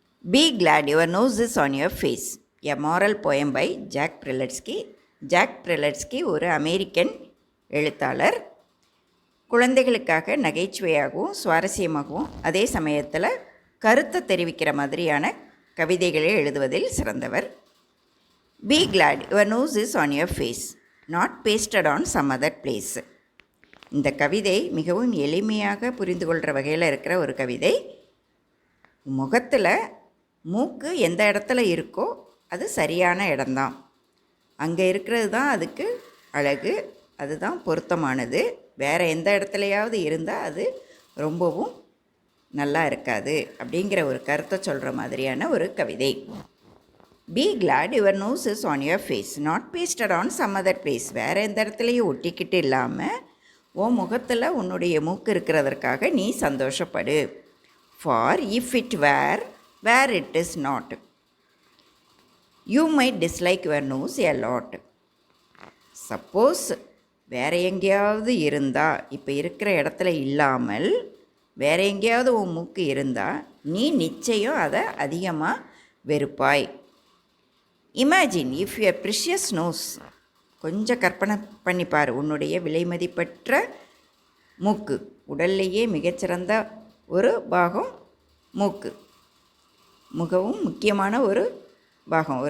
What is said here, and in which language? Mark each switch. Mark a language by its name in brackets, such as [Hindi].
[English] Be glad your nose is on your face. A moral poem by Jack Prelutzky. [Tamil] Jack Prelutzky ஒரு American எழுத்தாளர். குழந்தைகளுக்காக நகைச்சுவையாகவும் சுவாரஸ்யமாகவும் அதே சமயத்தில் கருத்தை தெரிவிக்கிற மாதிரியான கவிதைகளை எழுதுவதில் சிறந்தவர். [English] Be glad your nose is on your face, not pasted on some other place. [Tamil] இந்த கவிதை மிகவும் எளிமையாக புரிந்து கொள்கிற வகையில் இருக்கிற ஒரு கவிதை. முகத்தில் மூக்கு எந்த இடத்துல இருக்கோ அது சரியான இடம்தான். அங்கே இருக்கிறது தான் அதுக்கு அழகு, அதுதான் பொருத்தமானது. வேறு எந்த இடத்துலையாவது இருந்தால் அது ரொம்பவும் நல்லா இருக்காது அப்படிங்கிற ஒரு கருத்தை சொல்கிற மாதிரியான ஒரு கவிதை. [English] Be glad your nose is on your face, not pasted on some other place. [Tamil] வேறு எந்த இடத்துலையும் ஒட்டிக்கிட்டு இல்லாமல் உன் முகத்தில் உன்னுடைய மூக்கு இருக்கிறதற்காக நீ சந்தோஷப்படு. [English] For if it were where it is not, you might dislike your nose a lot. [Tamil] Suppose வேறு எங்கேயாவது இருந்தால், இப்போ இருக்கிற இடத்துல இல்லாமல் வேறு எங்கேயாவது உன் மூக்கு இருந்தால் நீ நிச்சயம் அதை அதிகமாக வெறுப்பாய். [English] imagine if you precious nose, [Tamil] கொஞ்சம் கற்பனை பண்ணிப்பார், உன்னுடைய விலைமதிப்பற்ற மூக்கு, உடல்லையே மிகச்சிறந்த ஒரு பாகம் மூக்கு, மிகவும் முக்கியமான ஒரு பாகம்.